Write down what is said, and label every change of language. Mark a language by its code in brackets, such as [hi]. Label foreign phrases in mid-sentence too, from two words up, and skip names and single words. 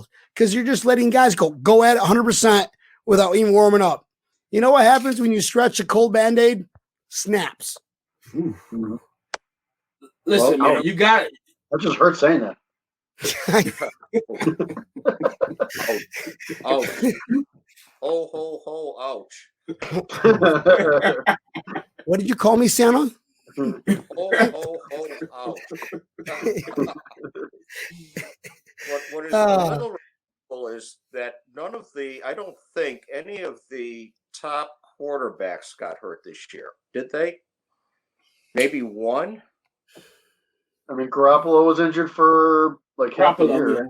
[en] Because you're just letting guys go at it 100% without even warming up. You know what happens when you stretch a cold Band-Aid? Snaps. Listen, man, you got it. That just hurts saying that. Ouch. Oh, ho, ho, ouch. What did you call me, Santa? Oh, ho, ho, ouch. What is another is that I don't think any of the top quarterbacks got hurt this year. Did they? Maybe one? I mean, Garoppolo was injured for like half the year.